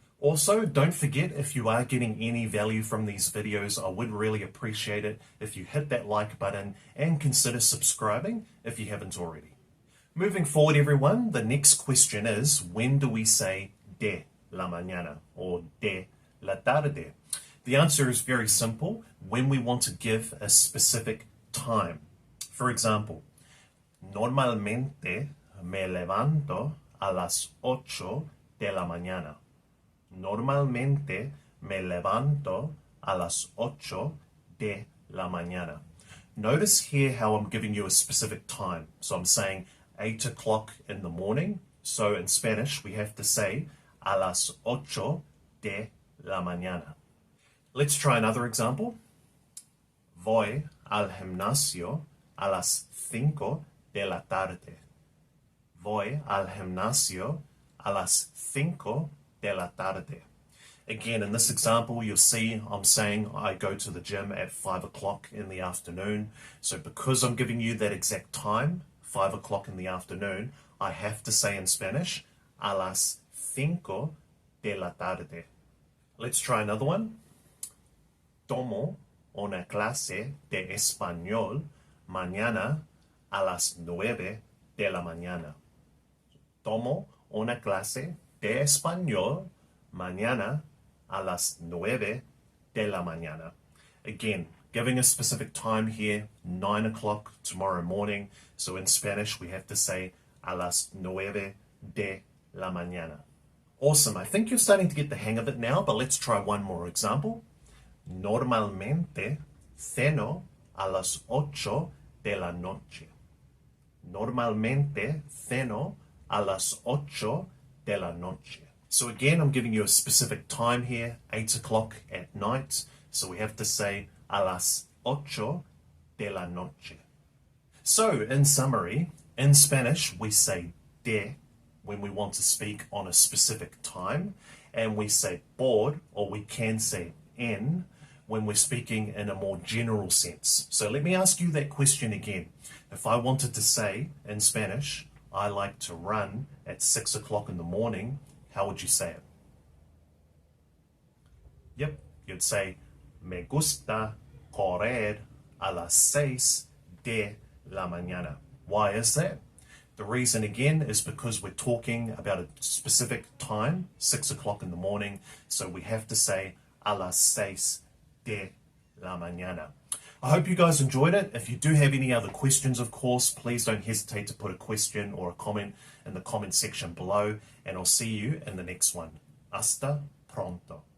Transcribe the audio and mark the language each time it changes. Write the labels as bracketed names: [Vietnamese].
[English] Also, don't forget, if you are getting any value from these videos, I would really appreciate it if you hit that like button and consider subscribing if you haven't already. Moving forward, everyone, the next question is, when do we say [Spanish] de la mañana [English] or [Spanish] de la tarde? [English] The answer is very simple, when we want to give a specific time. For example, [Spanish] normalmente me levanto a las 8 de la mañana. Normalmente me levanto a las 8 de la mañana. [English] Notice here how I'm giving you a specific time. So I'm saying 8 o'clock in the morning. So in Spanish, we have to say [Spanish] a las 8 de la mañana. [English] Let's try another example. [Spanish] Voy al gimnasio a las 5 de la tarde. Voy al gimnasio a las 5 de la tarde. [English] Again, in this example, you'll see I'm saying I go to the gym at 5 o'clock in the afternoon. So because I'm giving you that exact time, 5 o'clock in the afternoon, I have to say in Spanish, [Spanish] a las 5 de la tarde. [English] Let's try another one. [Spanish] Tomo una clase de español mañana a las 9 de la mañana. Tomo una clase de español mañana a las 9 de la mañana. [English] Again, giving a specific time here, 9 o'clock tomorrow morning. So in Spanish, we have to say [Spanish] a las 9 de la mañana. [English] Awesome. I think you're starting to get the hang of it now, but let's try one more example. [Spanish] Normalmente ceno a las 8 de la noche. Normalmente ceno a las 8 de la noche. [English] So again, I'm giving you a specific time here, 8 o'clock at night. So we have to say [Spanish] a las 8 de la noche. [English] So in summary, in Spanish, we say de when we want to speak on a specific time, and we say por, or we can say en, when we're speaking in a more general sense. So let me ask you that question again. If I wanted to say in Spanish, I like to run at 6 o'clock in the morning, how would you say it? Yep, you'd say, [Spanish] me gusta correr a las 6 de la mañana. [English] Why is that? The reason again is because we're talking about a specific time, 6 o'clock in the morning, so we have to say [Spanish] a las 6 de la mañana. [English] I hope you guys enjoyed it. If you do have any other questions, of course, please don't hesitate to put a question or a comment in the comment section below, and I'll see you in the next one. [Spanish] Hasta pronto.